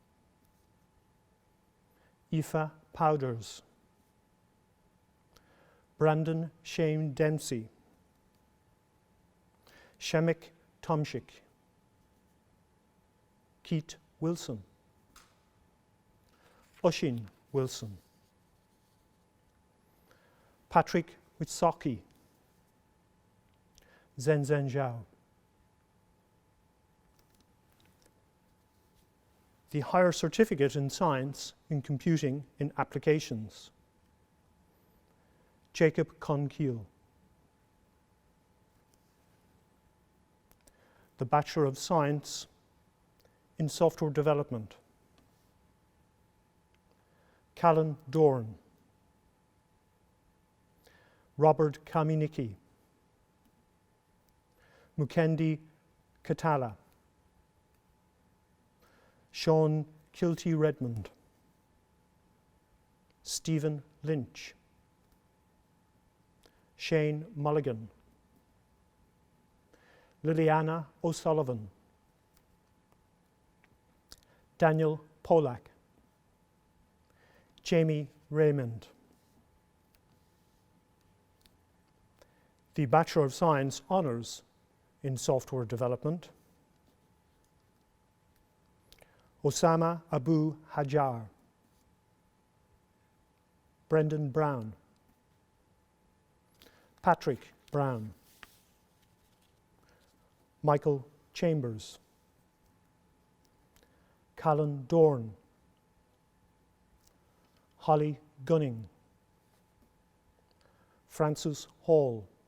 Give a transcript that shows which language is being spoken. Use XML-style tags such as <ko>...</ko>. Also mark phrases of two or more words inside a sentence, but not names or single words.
<en>Aoife Powders, Brandon Shane Dempsey, Shemek Tomshik, Keith Wilson, Oshin Wilson, Patrick Witsocki, Zhenzhen Zhao. The Higher Certificate in Science in Computing in Applications, Jacob Conkeal. The Bachelor of Science in Software Development, Callan Dorn, Robert Kaminicki, Mukendi Katala, Sean Kilty Redmond, Stephen Lynch, Shane Mulligan, Liliana O'Sullivan, Daniel Polak, Jamie Raymond. The Bachelor of Science Honours in Software Development, Osama Abu Hajar, Brendan Brown, Patrick Brown, Michael Chambers, Callan Dorn, Holly Gunning, Francis Hall,</en>